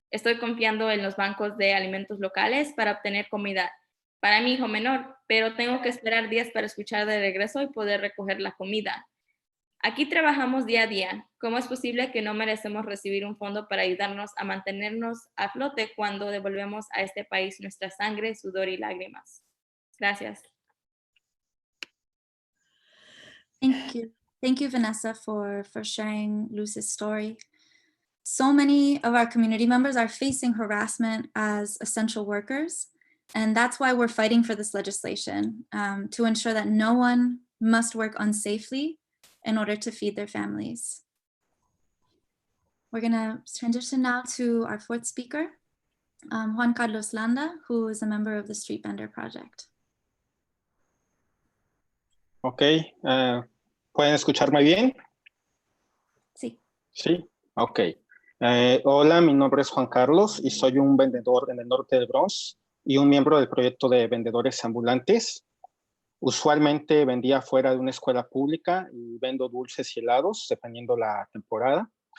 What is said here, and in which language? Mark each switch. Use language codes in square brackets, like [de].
[es] Estoy confiando en los bancos de alimentos locales para obtener comida para mi hijo menor, pero tengo que esperar días para escuchar de regreso y poder recoger la comida. Aquí trabajamos día a día. ¿Cómo es posible que no merecemos recibir un fondo para ayudarnos a mantenernos a flote cuando devolvemos a este país nuestra sangre, sudor y lágrimas? Gracias. [en] Thank you. Thank you, Vanessa, for sharing Luz's story. So many of our community members are facing harassment as essential workers, and that's why we're fighting for this legislation, to ensure that no one must work unsafely in order to feed their families. We're gonna transition now to our 4th speaker, Juan Carlos Landa, who is a member of the Street Vendor Project. [es] Ok, ¿pueden escucharme bien? Sí. Sí, ok. Hola, mi nombre es Juan Carlos y soy un vendedor en el norte del Bronx y un miembro del proyecto de vendedores ambulantes. Usualmente vendía fuera de una escuela pública y vendo dulces y helados, dependiendo la temporada.